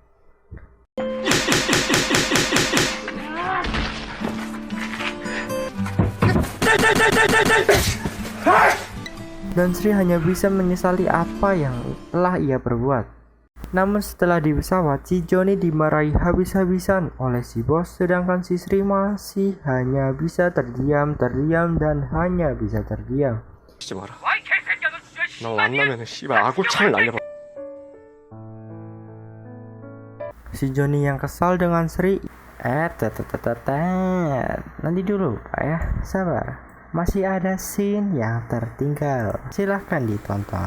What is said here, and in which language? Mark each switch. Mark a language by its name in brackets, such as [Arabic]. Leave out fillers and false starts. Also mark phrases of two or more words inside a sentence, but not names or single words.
[Indonesian] Dan Sri hanya bisa menyesali apa yang telah ia perbuat. Namun setelah di pesawat, si Johnny dimarahi habis-habisan oleh si bos, sedangkan si Sri masih hanya bisa terdiam dan hanya bisa terdiam. [Korean] 하지 마라. 너 만나면은 씨발 아구창을 날려. [Indonesian] Si Johnny yang kesal dengan Sri, nanti dulu Pak ya, sabar. masih ada scene yang tertinggal. silahkan ditonton.